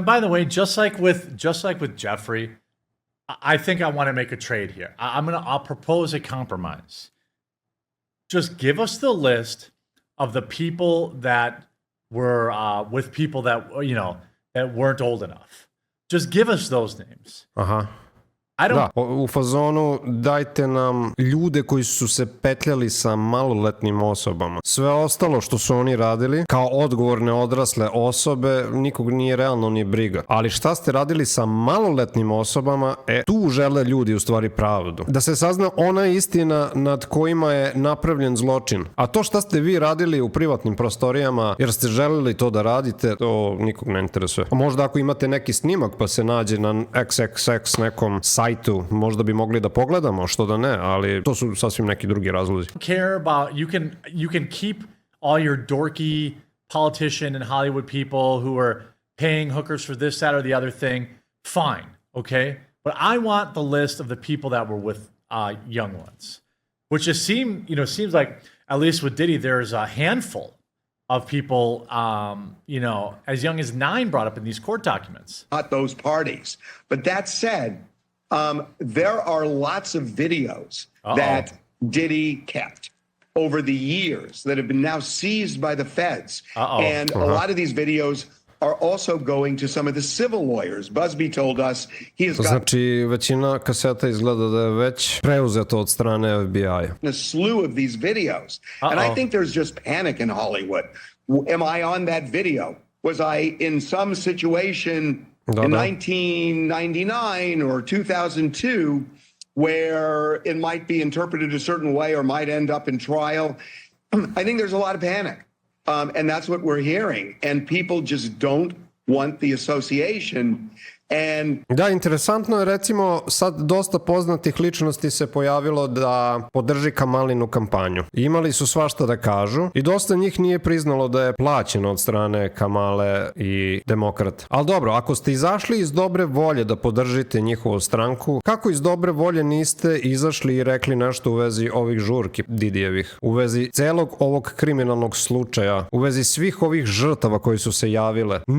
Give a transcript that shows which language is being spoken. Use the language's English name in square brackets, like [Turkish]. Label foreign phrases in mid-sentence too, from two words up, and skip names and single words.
[English] And by the way, just like with Jeffrey, I think I want to make a trade here. I'll propose a compromise. Just give us the list of the people that were with people that, you know, that weren't old enough. Just give us those names. [Serbian] Da, u fazonu dajte nam ljude koji su se petljali sa maloletnim osobama. Sve ostalo što su oni radili, kao odgovorne odrasle osobe, nikog nije realno ni briga. Ali šta ste radili sa maloletnim osobama, tu žele ljudi u stvari pravdu. Da se sazna ona istina nad kojima je napravljen zločin. A to šta ste vi radili u privatnim prostorijama, jer ste želeli to da radite, to nikog ne interesuje. A možda ako imate neki snimak pa se nađe na XXX nekom sajtu, možda bi mogli da pogledamo, što da ne, ali to su sasvim neki drugi razlozi. [English] Care about, you can keep all your dorky politician and Hollywood people who are paying hookers for this, that, or the other thing. Fine, okay? But I want the list of the people that were with young ones, which just seems like, at least with Diddy, there's a handful of people, as young as 9 brought up in these court documents. Not those parties. But that said, there are lots of videos that Diddy kept over the years that have been now seized by the feds. And a lot of these videos are also going to some of the civil lawyers. Busby told us he has got... [Serbian] Znači, većina kaseta izgleda da je već preuzeto od strane FBI-a. [English] A slew of these videos. And I think there's just panic in Hollywood. Am I on that video? Was I in some situation... in 1999 or 2002, where it might be interpreted a certain way or might end up in trial. I think there's a lot of panic. And that's what we're hearing. And people just don't want the association. [Serbian] Da, interesantno je, recimo, sad dosta poznatih ličnosti se pojavilo da podrži Kamalinu kampanju. Imali su svašta da kažu i dosta njih nije priznalo da je plaćeno od strane Kamale i demokrata. Ali dobro, ako ste izašli iz dobre volje da podržite njihovu stranku, kako iz dobre volje niste izašli i rekli nešto u vezi ovih žurki Didijevih, u vezi celog ovog kriminalnog slučaja, u vezi svih ovih žrtava koji su se javile?